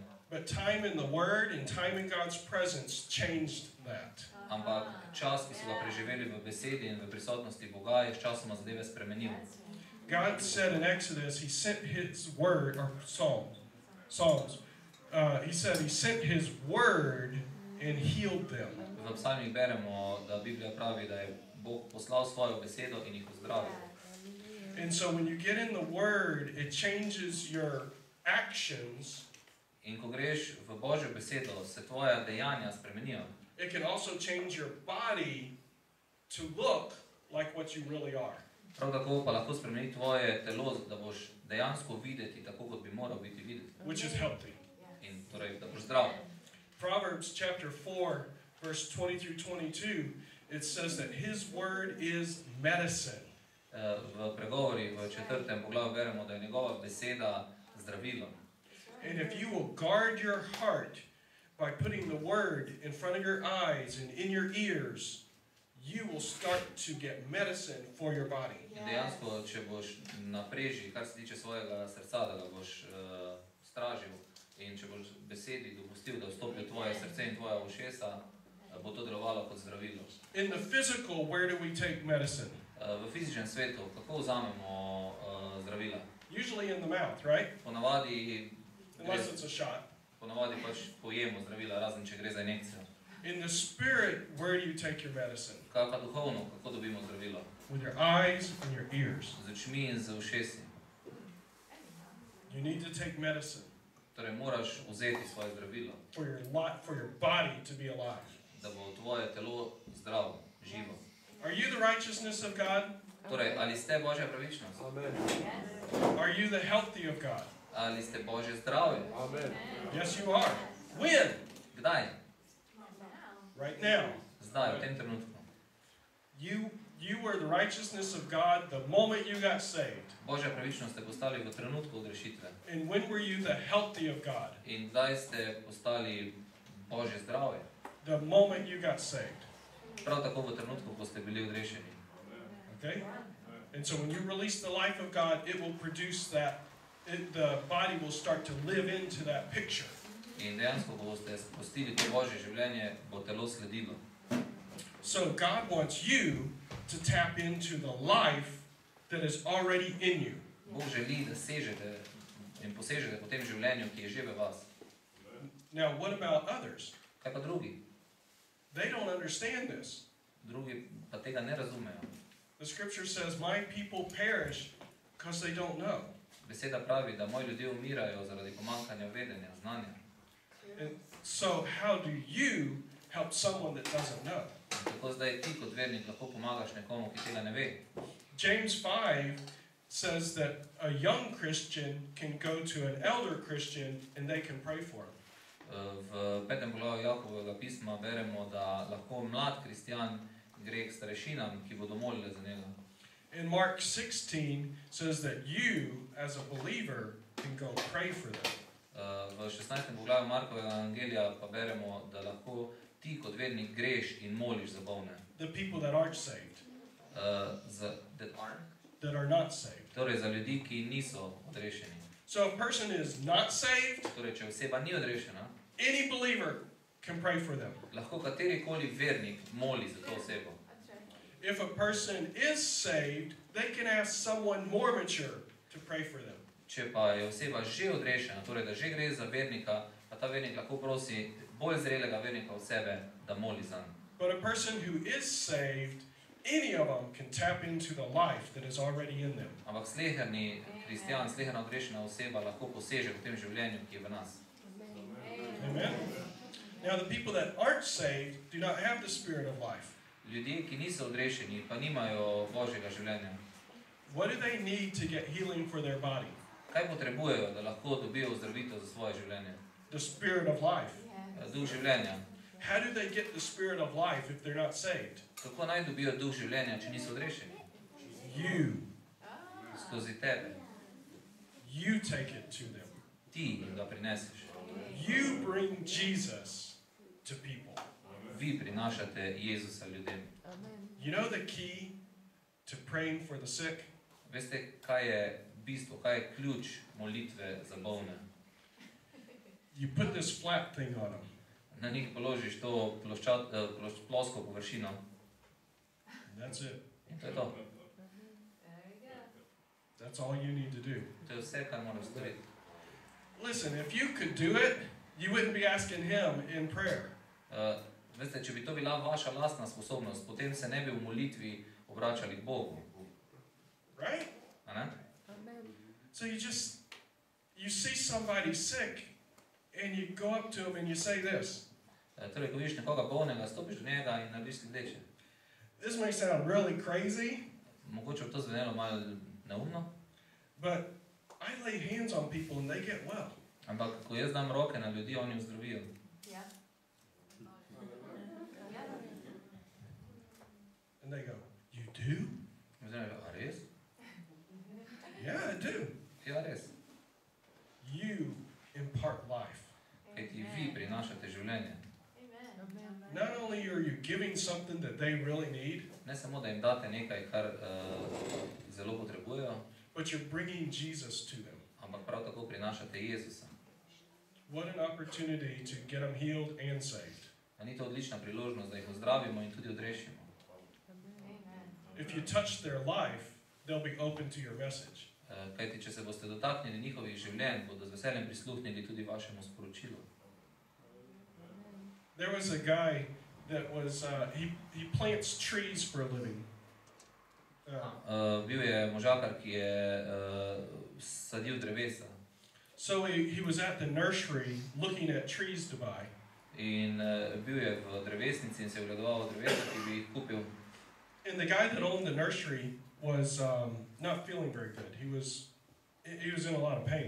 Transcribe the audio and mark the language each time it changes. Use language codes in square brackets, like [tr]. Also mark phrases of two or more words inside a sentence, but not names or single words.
[en] But time in the Word and time in God's presence changed that. [sl] Ampak čas, ki so ga preživeli v besedi in v prisotnosti Boga, je sčasoma zadeve spremenil. [en] God said in Exodus, He sent His Word, or Psalms. He said He sent His Word and healed them. [sl] V psalmih beremo, da Biblija pravi, da je Bog poslal svojo besedo in jih ozdravil. [en] And so when you get in the Word, it changes your actions. [sl] In ko greš v Božjo besedo, se tvoja dejanja spremenijo. [en] It can also change your body to look like what you really are. [sl] Prav tako pa lahko spremeni tvoje telo, da boš dejansko videti tako, kot bi moral biti videti. [en] Which is healthy. [sl] In torej, da boš zdrav. [en] Proverbs chapter 4, verse 20 through 22, it says that His Word is medicine. [sl] V pregovori v 4. poglavju beremo, da je njegova beseda zdravilo. [en] And if you will guard your heart by putting the Word in front of your eyes and in your ears, you will start to get medicine for your body. [sl] In dejansko, če boš na preži, kar se tiče svojega srca, da ga boš stražil, in če boš besedi dopustil, da vstopi v tvoje srce in tvoja ušesa, bo to delovalo kot zdravilo. [en] In the physical, where do we take medicine? [sl] V fizičnem svetu, kako vzamemo zdravila? [en] Usually in the mouth, right? [sl] Ponavadi [en] Unless it's a shot. [sl] Ponavadi pač pojemo zdravila, razen če gre za injekcijo. [en] In the spirit, where do you take your medicine? [sl] Kaj pa duhovno, kako dobimo zdravilo? [en] With your eyes and your ears. [sl] Z očmi in z ušesi. [en] You need to take medicine. [sl] Torej moraš vzeti svoje zdravilo. [en] For your body to be alive. [sl] Da bo tvoje telo zdravo, živo. [en] Are you the righteousness of God? [sl] Torej, ali ste Božja pravičnost? [en] Amen. Are you the healthy of God? [sl] Ali ste Božje zdravje? [en] Amen. Yes, you are. When? [sl] Kdaj? [en] Right now. [sl] Zdaj, v tem trenutku. [en] You were the righteousness of God the moment you got saved. [sl] Božja pravičnost ste postali v trenutku odrešitve. [en] And when were you the healthy of God? [sl] In kdaj ste postali Božje zdravje? [en] The moment you got saved. [sl] prav tako v trenutku, ko ste bili odrešeni. [en] Okay? And so when you release the life of God, it will produce that, the body will start to live into that picture. [sl] In dejansko, ko boste spustili to Božje življenje, bo telo sledilo. [en] So God wants you to tap into the life that is already in you. [sl] Bog želi, da sežete in posežete po tem življenju, ki je že v vas. [en] Now, what about others? [sl] Kaj pa drugi? [en] They don't understand this. [sl] Drugi pa tega ne razumejo. [en] The scripture says, my people perish because they don't know. [sl] Beseda pravi, da moji ljudje umirajo zaradi pomanjkanja vedenja, znanja. [en] And so how do you help someone that doesn't know? [sl] Tako zdaj ti kot vernik lahko pomagaš nekomu, ki tega ne ve. [en] James 5 says that a young Christian can go to an elder Christian and they can pray for him. [sl] V 5. poglavju Jakobovega pisma beremo, da lahko mlad kristjan gre k starešinam, ki bodo molili za njega. [en] And Mark 16 says that you, as a believer, can go pray for them. [sl] V 16. poglavju Markovega evangelija pa beremo, da lahko ti kot vernik greš in moliš za bolne. [en] The people that aren't saved. That are not saved. [sl] Torej za ljudi, ki niso odrešeni. [en] So if a person is not saved, [sl] torej če oseba ni odrešena, [en] any believer can pray for them. [sl] Lahko katerikoli vernik moli za to osebo. [en] If a person is saved, they can ask someone more mature to pray for them. [sl] Če pa je oseba že odrešena, torej da že gre za vernika, pa ta vernik lahko prosi bolj zrelega vernika od sebe, da moli za njega. [en] But a person who is saved, any of them can tap into the life that is already in them. [sl] Ampak sleherni kristjan, sleherna odrešena oseba lahko poseže v tem življenju, ki je v nas. [en] Amen. Now the people that aren't saved do not have the spirit of life. [sl] Ljudje, ki niso odrešeni, pa nimajo Božjega življenja. [en] What do they need to get healing for their body? [sl] Kaj potrebujejo, da lahko dobijo ozdravitev za svoje življenje? [en] The spirit of life. [sl] Duh življenja. [en] How do they get the spirit of life if they're not saved? [sl] Kako naj dobijo duh življenja, če niso odrešeni? [en] You. [sl] Skozi tebe. [en] You take it to them. [sl] Ti ga prineseš. [en] You bring Jesus to people. [sl] Vi prinašate Jezusa ljudem. [en] You know the key to praying for the sick? [sl] Veste, kaj je bistvo, kaj je ključ molitve za bolne? [en] You put this flat thing on them. [sl] Na njih položiš to plosko površino. [en] That's it. [sl] In to je to. [en] That's all you need to do. [sl] To je vse, kar moraš storiti. [en] Listen, if you could do it, you wouldn't be asking him in prayer. [sl] Veste, če bi to bila vaša lastna sposobnost, potem se ne bi v molitvi obračali k Bogu. [en] Right? [sl] A ne? [en] So you see somebody sick and you go up to him and you say this. [sl] Torej, ko vidiš nekoga bolnega, stopiš do njega in narediš sledeče. [en] This may sound really crazy. [sl] Mogoče bi to zvenelo malo neumno. [en] But I lay hands on people and they get well. [sl] Ampak, ko jaz dam roke na ljudi, oni ozdravijo. [en] And they go, you do? [sl] A res? [en] Yeah, I do. [sl] Ja, res. [en] You impart life. [sl] Kaj ti vi prinašate življenje. [en] Not only are you giving something that they really need, [sl] Ne samo, da jim date nekaj, kar zelo potrebujejo, [en] but you're bringing Jesus to them. [sl] ampak prav tako prinašate Jezusa. [en] What an opportunity to get them healed and saved. [sl] A ni to odlična priložnost, da jih ozdravimo in tudi odrešimo. [en] If you touch their life, they'll be open to your message. [sl] Kajti, če se boste dotaknili njihovih življenj, bodo z veseljem prisluhnili tudi vašemu sporočilu. [en] There was a guy that was, he plants trees for a living. [sl] Bil je možakar, ki je sadil drevesa. [en] So he was at the nursery looking at trees to buy. [sl] In bil je v drevesnici in se je ogledoval drevesa, ki bi jih kupil. [en] And the guy that owned the nursery was not feeling very good. He was in a lot of pain.